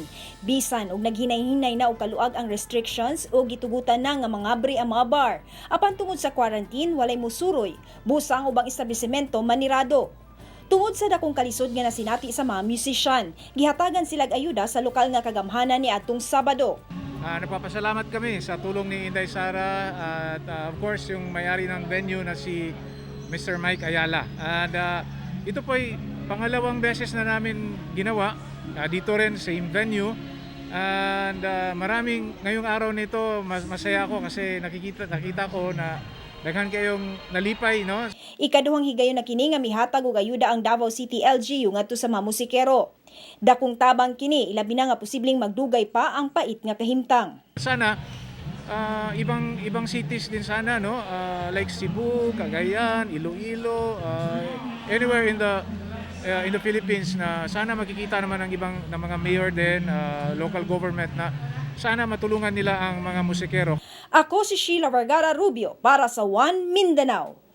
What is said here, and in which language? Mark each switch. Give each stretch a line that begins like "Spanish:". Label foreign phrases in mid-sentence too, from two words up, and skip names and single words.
Cebuano: Bisan og naghinay-hinay na og kaluag ang restrictions o gitugutan na nga mangabri ang mga bar. Apan tungod sa quarantine walay musuroy, busang ubang establisimento manirado. Tungod sa dakong kalisod nga nasinati sa mga musician, gihatagan silang ayuda sa lokal nga kagamhanan ni atong Sabado.
Filipino: Nagpapasalamat kami sa tulong ni Inday Sara at
English: of course
Filipino: yung may-ari ng venue na si Mr. Mike Ayala. And ito po ay pangalawang beses na namin ginawa dito rin sa
English: same venue.
Filipino: And maraming ngayong araw nito masaya ako kasi nakita ko na
Cebuano: daghan kayong nalipay,
Filipino: no?
Cebuano: Ikaduhang higayon na kini nga mihatag og ayuda ang Davao City LGU ngadto sa mga musikero. Dakong tabang kini ilabi na nga posibleng magdugay pa ang pait nga kahimtang.
Filipino: Sana ibang cities din sana, no? Like Cebu, Cagayan, Iloilo,
English: anywhere in the Philippines
Filipino: na sana makikita naman ng ibang ng mga mayor din, local government na sana matulungan nila ang mga musikero.
Cebuano: Ako si Sheila Vergara Rubio para sa One Mindanao.